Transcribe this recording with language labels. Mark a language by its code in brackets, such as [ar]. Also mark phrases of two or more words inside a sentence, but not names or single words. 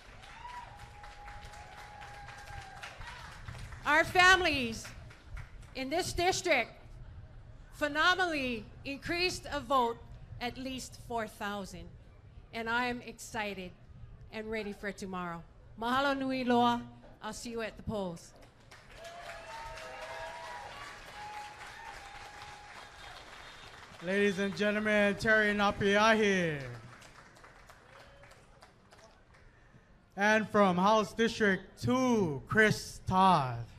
[en] Our families in this district phenomenally increased a vote at least 4,000. And I am excited and ready for tomorrow. [haw] Mahalo nui loa. [en] I'll see you at the polls. Ladies and gentlemen, Terry Napiahi. And from House District 2, Chris Todd.